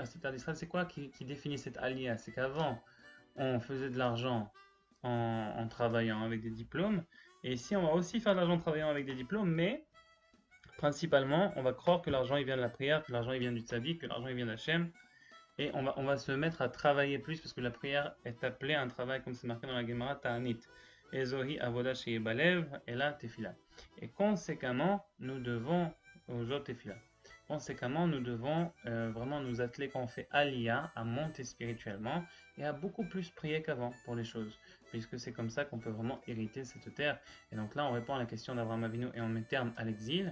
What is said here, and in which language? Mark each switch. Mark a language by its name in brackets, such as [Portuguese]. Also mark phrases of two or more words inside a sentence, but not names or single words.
[French] Cette terre d'Israël, c'est quoi qui définit cette alia? C'est qu'avant, on faisait de l'argent en travaillant avec des diplômes. Et ici, on va aussi faire de l'argent en travaillant avec des diplômes, mais principalement, on va croire que l'argent il vient de la prière, que l'argent il vient du tzaddik, que l'argent il vient d'Hachem. Et on va se mettre à travailler plus parce que la prière est appelée à un travail, comme c'est marqué dans la Gemara, Ta'anit. [Hebrew] איזוהי עבודה שבלב, [French] et là, tefila. Et conséquemment, nous devons, aux autres tefila. Conséquemment, nous devons vraiment nous atteler quand on fait aliyah, à monter spirituellement et à beaucoup plus prier qu'avant pour les choses, puisque c'est comme ça qu'on peut vraiment hériter cette terre. Et donc là, on répond à la question d'Abraham Avinu et on met terme à l'exil.